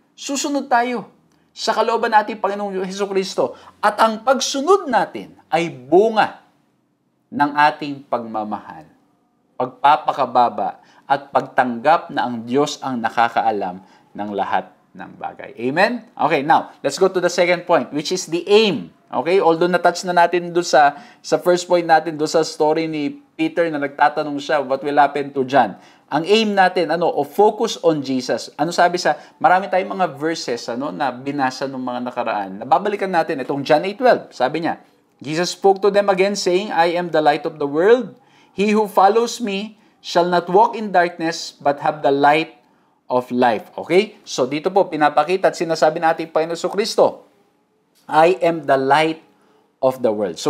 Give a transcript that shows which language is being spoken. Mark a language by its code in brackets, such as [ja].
[tl] Susunod tayo sa kalooban natin Panginoong Jesucristo. At ang pagsunod natin ay bunga ng ating pagmamahal, pagpapakababa, at pagtanggap na ang Diyos ang nakakaalam ng lahat ng bagay. Amen? [en] Okay, now, let's go to the second point, which is the aim. [tl] Okay? Although na-touch na natin doon sa first point natin, doon sa story ni Peter na nagtatanong siya, [en] what will happen to John? [tl] Ang aim natin, focus on Jesus. Ano sabi marami tayong mga verses, na binasa ng mga nakaraan. Nababalikan natin itong John 8:12. Sabi niya, [en] Jesus spoke to them again, saying, I am the light of the world. He who follows me shall not walk in darkness, but have the light of life. Okay? [tl] So dito po, pinapakita at sinasabi natin Panginoon Kristo, [en] I am the light of the world.